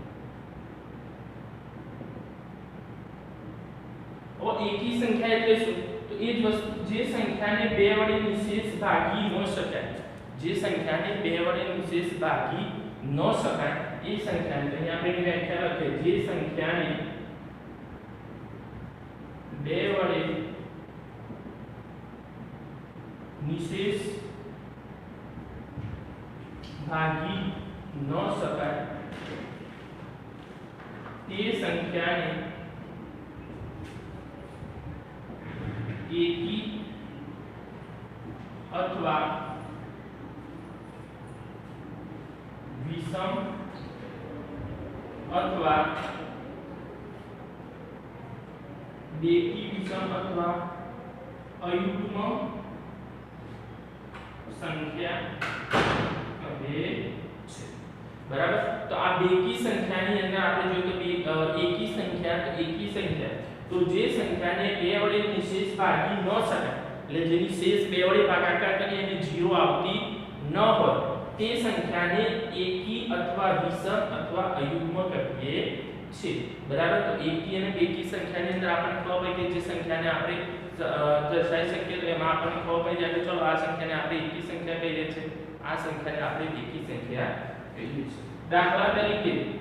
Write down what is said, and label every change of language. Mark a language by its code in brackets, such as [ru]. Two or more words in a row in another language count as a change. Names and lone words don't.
[gu] એકી સંખ્યા એટલે શું તો એ જ વસ્તુ જે સંખ્યાને 2 વડે નિશેષ ભાગી ન શકાય જે સંખ્યાને 2 વડે નિશેષ ભાગી ન શકાય એ સંખ્યાને અહીંયા આપણે વ્યાખ્યા લખીએ જે સંખ્યાને 2 વડે નિશેષ ભાગી ન શકાય તે સંખ્યાને એકી અથવા વિષમ અથવા બેકી વિષમ અથવા અયુગ્મ સંખ્યા કહે છે બરાબર તો આ બેકી સંખ્યાની અંદર આપણે જોઈએ તો એકી સંખ્યા તો જે સંખ્યાને 2 વડે નિશેષ ભાગી ન શકાય એટલે જેની શેષ 2 વડે ભાગાકાર કરીએ અને 0 આવતી ન હોય તે સંખ્યાને એકી અથવા વિષમ અથવા અયુગ્મ કહીએ છીએ બરાબર તો એકી અને બેકી સંખ્યાની અંદર આપણને ખબર હોય કે જે સંખ્યાને આપણે દર્શાવી શકીએ તો એમાં આપણને ખબર પડી જાય કે ચલો આ સંખ્યાને આપણે એકી સંખ્યા કહીએ છીએ આ સંખ્યાને આપણે બેકી સંખ્યા કહીએ છીએ દાખલા તરીકે